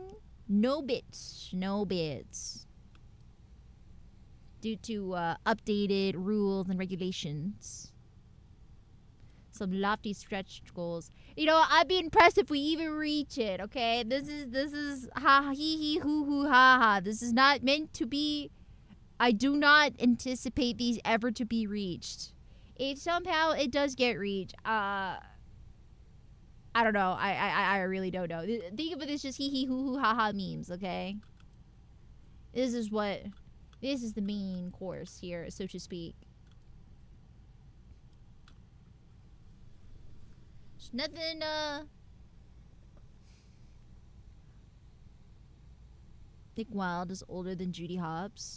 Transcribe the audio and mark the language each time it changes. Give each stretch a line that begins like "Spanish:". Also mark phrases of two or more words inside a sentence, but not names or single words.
English: No bits. No bits. Due to updated rules and regulations. Some lofty stretch goals. You know, I'd be impressed if we even reach it, okay? This is ha hee hoo hoo ha ha. This is not meant to be. I do not anticipate these ever to be reached. If somehow it does get reached, I don't know. I really don't know. Think of it as just hee hee hoo hoo ha ha memes, okay? This is the main course here, so to speak. There's nothing, Nick Wilde is older than Judy Hopps.